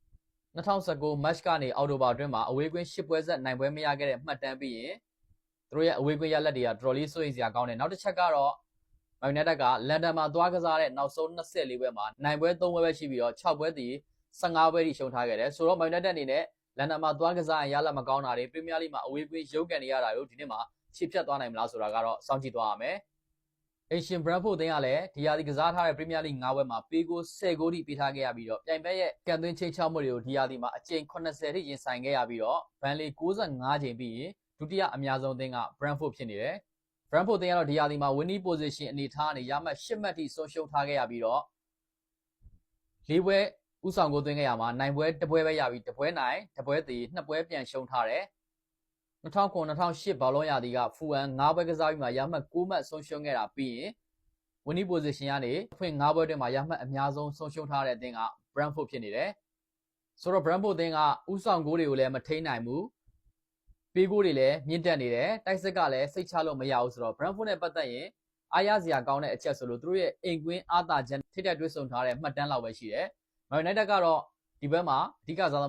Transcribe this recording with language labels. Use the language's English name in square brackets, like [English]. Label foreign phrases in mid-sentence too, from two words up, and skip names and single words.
[Burmese] 2019 match ကနေအောက်တိုဘာအတွင်းမှာအဝေးကွင်း10ပွဲဆက်နိုင်ပွဲမရခဲ့တဲ့မှတ်တမ်းပြီးရင်သူတို့ရဲ့အဝေးကွင်းရလက်တွေကတော်တော်လေးစိုးရိမ်စရာကောင်းတယ်နောက်တစ်ချက်ကတော့ Man United ကလန်ဒန်မှာသွားကစားတဲ့နောက်ဆုံး24ပွဲမှာနိုင်ပွဲ3ပွဲပဲရှိပြီးတော့6ပွဲတည်15ပွဲထိရှုံးထားခဲ့တယ်ဆိုတော့ Man United အနေနဲ့လန်ဒန်မှာသွားကစားရင်ရလက်မကောင်းတာတွေ Premier League မှာအဝေးကွင်းရုပ်ကန်နေရတာကိုဒီနေ့မှာခြေဖြတ်သွားနိုင်မလားဆိုတာကတော့စောင့်ကြည့်သွားရမယ်Asian Brentford တင်ကလည်းဒီရာသီကစားထားတဲ့ Premier League 9ပွဲမှာပေးဂိုး10 ဂိုးထိပေးထားခဲ့ရပြီးတော့ပြိုင်ဘက်ရဲ့ကန်သွင်းချိန်ချောက်မှုတွေကိုဒီရာသီမှာအကြိမ်80ထိရင်ဆိုင်ခဲ့ရပြီးတော့ဘန်လီ65ကြိမ်ပြီးရင်ဒုတိယအများဆုံးအသင်းက Brentford ဖြစ်နေတယ်။ Brentford တင်ကတော့ဒီရာသီမှာ [English] winning position [Burmese] အနေထားနဲ့ရမှတ်10မှတ်ထိဆုံးရှုံးထားခဲ့ရပြီးတော့၄ပွဲဥဆောင်ကိုသွင်းခဲ့ရမှာနိုင်ပွဲတစ်ပွဲပဲရပြီးတစ်ပွဲနိုင်တစ်ပွဲတည်နှစ်ပွဲပြန်ရှုံးထားတယ်။2009-2008 ဘောလုံးရာသီက Fulham 9ပွဲကစားပြီးမှရမှတ်9မှတ်ဆုံးရှုံးခဲ့တာပြီးရင် [English] winning position [Burmese] ကနေအဖွင့်9ပွဲတွင်းမှာရမှတ်အများဆုံးဆုံးရှုံးထားတဲ့အသင်းက Brentford ဖြစ်နေတယ်။ဆိုတော့ Brentford အသင်းကဥဆောင်ဂိုးတွေကိုလည်းမထိန်းနိုင်ဘူး။ပေးဂိုးတွေလည်းမြင့်တက်နေတယ်။တိုက်စစ်ကလည်းစိတ်ချလို့မရဘူးဆိုတော့ Brentford နဲ့ ပတ်သက်ရင်အားရစရာကောင်းတဲ့အချက်ဆိုလို့သူတို့ရဲ့အိမ်ကွင်းအားသာချက်ထိတိုက်တွေ့ဆုံထားတဲ့မှတ်တမ်းလောက်ပဲရှိတယ်။ Man United ကတော့ဒီဘက်မှာအဓိကစားသ